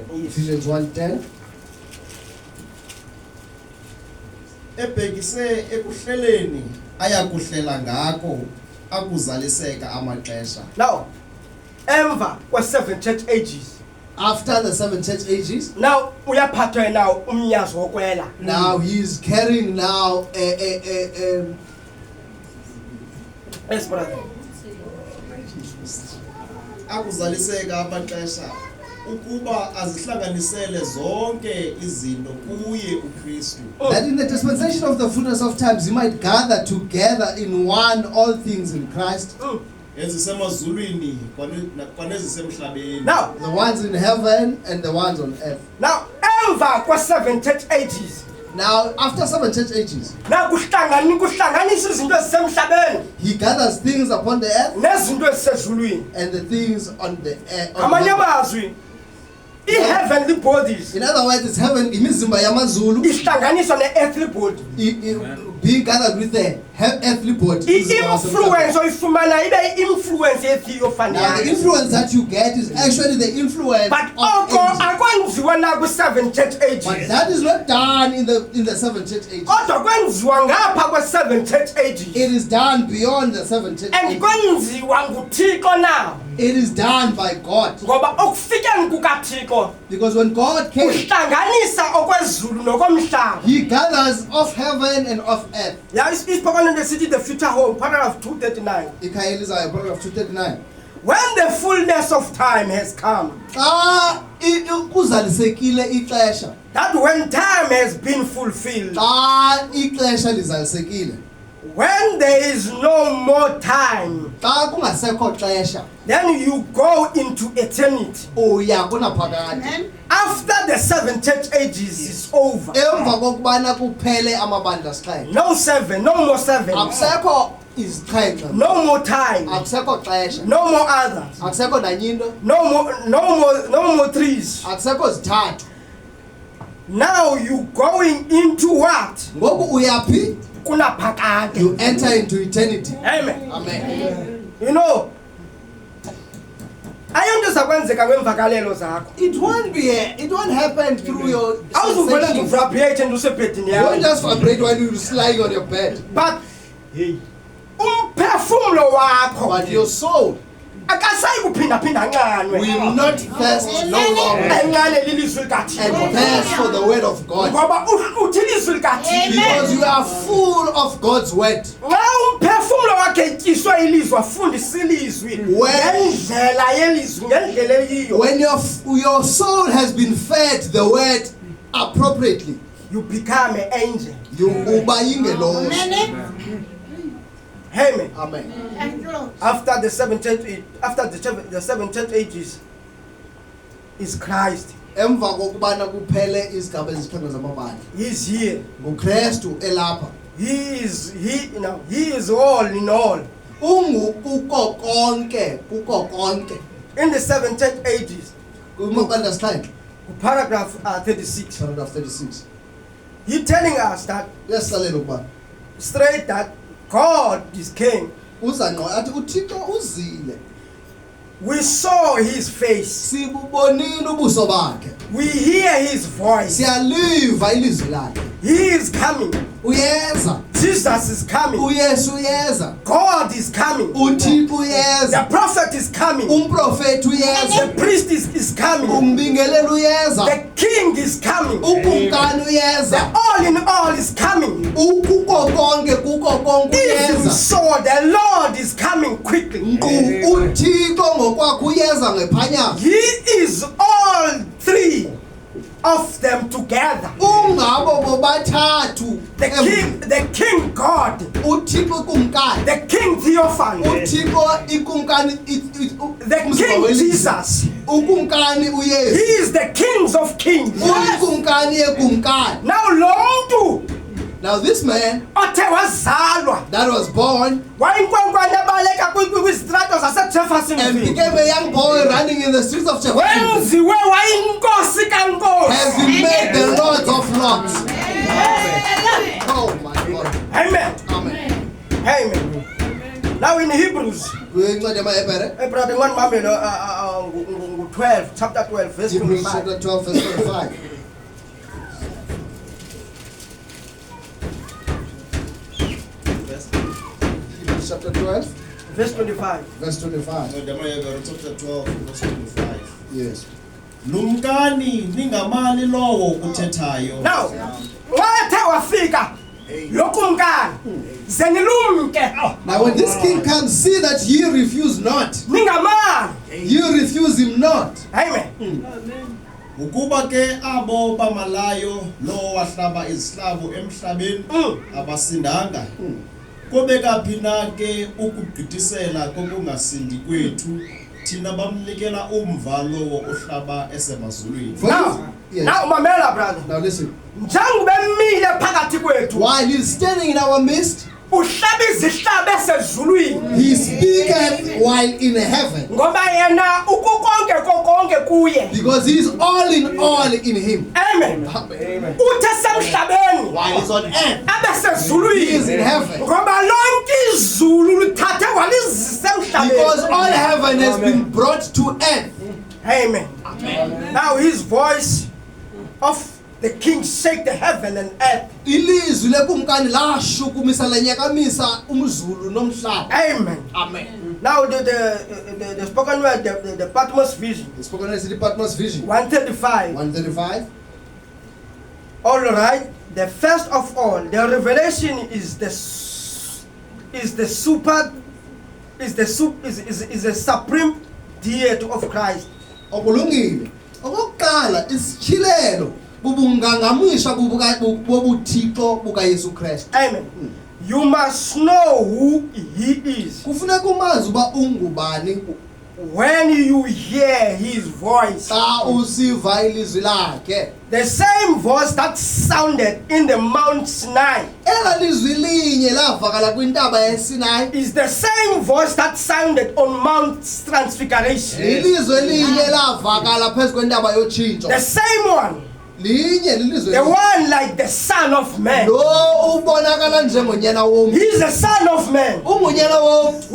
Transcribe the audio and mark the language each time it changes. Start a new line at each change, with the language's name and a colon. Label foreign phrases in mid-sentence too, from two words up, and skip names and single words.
English: Ephesians 1:10.
Xhosa: Ebhekise ekuhleleni ayakuhlela ngako akuzaliseka amaxesha.
English: Now,
Xhosa: emva kwe-7
English: church ages. After the 7 church ages,
Xhosa: Now uyaphathwa now umnyazo wokwela.
English: now he's carrying now Yes brother.
Xhosa: Akuzaliseka amaxesha ukuba azihlanganisele zonke izinto kuye uKristu.
English: that in the dispensation of the fullness of times he might gather together in one all things in Christ,
Xhosa: Ezisemazulwini kwanezisemhlabeni.
English: Now, the ones in heaven and the ones on earth. now
Xhosa: emva kwe-7
English: church ages. Now after 7 church ages,
Xhosa: Now kuhlanganisa izinto ezisemhlabeni
English: he gathers things upon the earth
Xhosa: nezinto ezisezulwini.
English: and the things on the earth.
Xhosa: Ngamanye amazwi,
English: i-heavenly bodies In other words, it's heaven,
Xhosa: imizimba yamazulu, ihlanganiswa ne-
English: earthly body. being gathered with the earthly body.
Xhosa: I-influence oyifumana ibe i-influence
English: Now the
Xhosa: ye-theophany.
English: influence that you get is actually the influence But of
Xhosa: oko
English: angels.
Xhosa: akwenziwa na kwi-7 church
English: But ages. that is not done in the 7 church ages.
Xhosa: Kodwa kwenziwa ngapha kwe-7
English: church ages. It is done beyond the 7 church And ages.
Xhosa: kwenziwa nguThixo now.
English: It is done by God.
Xhosa: Ngoba okufikeni kukaThixo
English: Because when God came,
Xhosa: uhlanganisa okwezulu nokomhlaba.
English: he gathers of heaven and of earth.
Xhosa: Ya isiphokano lesithi
English: the future home, paragraph 239.
Xhosa: Ikhayelizayo, paragraph 239.
English: When the fullness of time has come,
Xhosa: Xa kuzalisekile ixesha,
English: that when time has been fulfilled,
Xhosa: xa ixesha lizalisekile,
English: when there is no more time,
Xhosa: xa kungasekho xesha,
English: then you go into eternity.
Xhosa: uya kunaphakade.
English: After the 7 church ages is over,
Xhosa: Emva kokubana kuphele amabandla sixhenxe,
English: no 7, no more 7,
Xhosa: akusekho izixhenxe,
English: no more time,
Xhosa: akusekho xesha,
English: no more others,
Xhosa: akusekho nanyinto,
English: no more trees.
Xhosa: akusekho zithathu.
English: Now you going into what?
Xhosa: Ngoku uyaphi? Kunaphakade.
English: You enter into eternity. Amen. Amen. You know,
Xhosa: ayonto zakwenzeka kwemvakalelo zakho.
English: It won't happen through your
Xhosa: Awuzuvele nje
English: sensations.
Xhosa: uvibrate and usebhedini
English: You won't
Xhosa: yakho.
English: just vibrate while you're lying on your bed.
Xhosa: But umphefumulo wakho
English: But your soul
Xhosa: akasayi kuphinda-phinda ncanwe.
English: will not thirst no longer
Xhosa: Encane lilizwi
English: and
Xhosa: likaThixo.
English: thirst for the word of God.
Xhosa: Ngoba uhluthi ilizwi likaThixo.
English: Because you are full of God's word.
Xhosa: Xa umphefumulo wakhe etyiswe ilizwi afundisa ilizwi
English: When-
Xhosa: ngendlela yelizwi ngendlela eyiyo,
English: When your soul has been fed the word appropriately, you become an angel.
Xhosa: you uba yingelosi.
English: Amen. Amen. After the 7 church ages is Christ.
Xhosa: Emva kokubana kuphele izigaba ezisixhenxe zamabandla,
English: He's here.
Xhosa: nguKristu elapha.
English: He is all in all.
Xhosa: Kuko konke.
English: In the 7 church ages,
Xhosa: Kumabandla sixhenxe,
English: paragraph 36, paragraph 36. he's telling us that
Xhosa: Uyasilalela ukuba
English: straight that God is king.
Xhosa: uza ngqo athi uThixo uzile.
English: We saw his face.
Xhosa: Sibubonile ubuso bakhe.
English: We hear his voice.
Xhosa: Siyaliva ilizwi lakhe.
English: He is coming.
Xhosa: Uyeza.
English: Jesus is coming.
Xhosa: uYesu uyeza.
English: God is coming.
Xhosa: uThixo uyeza.
English: The prophet is coming.
Xhosa: Umprofeti uyeza.
English: The priest is coming.
Xhosa: Umbingeleli uyeza.
English: The king is coming.
Xhosa: Ukumkani
English: The
Xhosa: uyeza.
English: all in all is coming.
Xhosa: Ukuko konke
English: If you
Xhosa: uyeza.
English: saw, the Lord is coming quickly.
Xhosa: uThixo ngokwakhe uyeza ngephanyana.
English: He is all three of them together.
Xhosa: Ungabo bobathathu.
English: The king God,
Xhosa: uThixo kumkani.
English: the king Theophany,
Xhosa: uThixo ikumkani
English: the king Jesus.
Xhosa: ukumkani
English: He
Xhosa: uYesu.
English: is the kings of kings.
Xhosa: ukumkani yekumkani. Now lo muntu
English: Now this man
Xhosa: othe wazalwa
English: that was born
Xhosa: wayinkwenkwane ebaleka kwizitrato
English: and
Xhosa: zaseJeffersonville
English: became a young boy running in the streets of Jeffersonville
Xhosa: wenziwe wayinkosi kankosi.
English: has been made the Lord of Lords. Oh my God. Amen. Amen. Amen. Now in Hebrews,
Xhosa: Kuyincwadi yamaHebhere,
English: brother one mamelo 12 chapter 12 verse Hebrews 25. chapter 12 verse 25. Hebrews chapter 12 Verse 25. verse 25.
Xhosa: Incwadi yamaHebhere
English: chapter 12 verse
Xhosa: 25.
English: Yes.
Xhosa: Lumkani ningamali lowo uthethayo. Now, wathe wafika lokumkani zenilumke
English: Now when this king comes, see that ye refuse not.
Xhosa: ningamali.
English: You refuse him not. Amen.
Xhosa: Ukuba ke abo bamalayo lo wahlaba izihlabo emhlabeni abasindanga. Kobe kaphi na ke ukugqithisela kokungasindi kwethu thina bamnikela umvalo ohlaba esemazulwini.
English: Now, Yes.
Xhosa: now mamela brother.
English: Now listen.
Xhosa: Njengube mile phakathi kwethu
English: While he's standing in our midst,
Xhosa: uhlaba izihlabo esezulwini
English: he speaketh while in heaven.
Xhosa: ngoba yena ukukonke konke kuye.
English: Because he is all in him.
Xhosa: Amen. Uthe semhlabeni
English: While he's on earth,
Xhosa: abe
English: he is
Xhosa: sezulwini
English: in heaven.
Xhosa: ngoba lonke izulu lithathe walizisa
English: Because
Xhosa: emhlabeni.
English: all heaven has been brought to earth. Amen. Now his voice of the king shake the heaven and earth.
Xhosa: Ilizwi lekumkani lashukumisa lenyakamisa umzulu nomhlaba.
English: Amen. Amen. Now the spoken word, the Patmos vision, The spoken word is the Patmos vision. 135. 135. All right. The first of all, the revelation is the supreme deity of Christ.
Xhosa: Okulungile. Okokuqala isichilelo bubungangamisha bobuthixo bukaYesu Kristu.
English: Amen. You must know who he is.
Xhosa: Kufuneka umazi uba ungubani
English: When you hear his voice,
Xhosa: xa usiva ilizwi lakhe.
English: the same voice that sounded in the Mount Sinai
Xhosa: Ela lizwi linye lavakala kwintaba yeSinai.
English: is the same voice that sounded on Mount Transfiguration.
Xhosa: Ilizwi linye lavakala phezu kwentaba yotshintsho.
English: The same one,
Xhosa: Linye lilizwi.
English: the one like the Son of Man.
Xhosa: Lo ubonakala njengonyana womntu.
English: He is the Son of Man.
Xhosa: Ungunyana womntu.